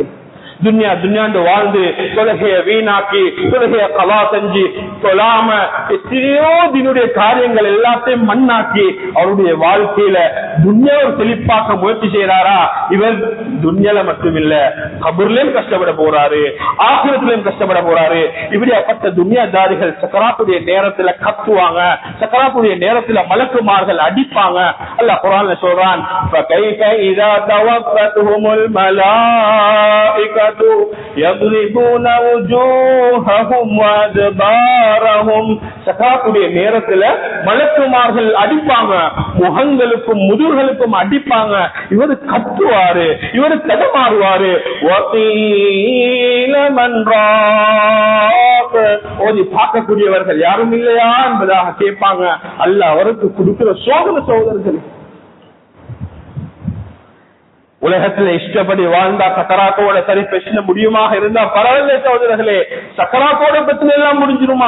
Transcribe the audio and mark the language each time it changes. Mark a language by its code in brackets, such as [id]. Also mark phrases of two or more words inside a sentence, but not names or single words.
[ta] துன்யா துன்யாண்டு வாழ்ந்து தொழுகைய வீணாக்கி தொழுகைய கலா செஞ்சு தொழாம எத்தனையோ தினுடைய காரியங்கள் எல்லாத்தையும் மண்ணாக்கி அவருடைய வாழ்க்கையில துன்யாவை செழிப்பாக்க முயற்சி செய்யறாரா, இவர் துன்யால மட்டுமில்ல கபர்லயும் கஷ்டப்பட போறாரு, ஆகிரத்திலையும் கஷ்டப்பட போறாரு. இப்படியாப்பட்ட துன்யாதாரிகள் சக்கராத்துடைய நேரத்துல கத்துவாங்க, சக்கராத்துடைய நேரத்துல மலக்குமார்கள் அடிப்பாங்க. அல்லாஹ் குர்ஆன்ல சொல்றான், [ar] فَكَيْفَ إِذَا تَوَفَّتْهُمُ الْمَلَائِكَةُ يَضْرِبُونَ وُجُوهَهُمْ وَأَدْبَارَهُمْ. [ta] சக்கராத்துடைய நேரத்துல மலக்குமார்கள் அடிப்பாங்க, முகங்களுக்கும் முதுகுகளுக்கும் அடிப்பாங்க. இவரு கத்துவாரு, இவரு தடமாறுவாரு. [ar] وَقِيلَ مَنْ رَاقٍ, [ta] ஓதி பார்க்கக்கூடியவர்கள் யாரும் இல்லையா என்பதாக கேட்பாங்க. அல்லாஹ் அவருக்கு கொடுக்கிற சோதனை சகோதரர்கள். உலகத்துல இஷ்டப்படி வாழ்ந்தா சக்கராத்தோட சரி பிரச்சனை முடியுமாக இருந்தா பரவாயில்ல சகோதரர்களே. சக்கராத்தோட பிரச்சனை எல்லாம் முடிஞ்சிருமா?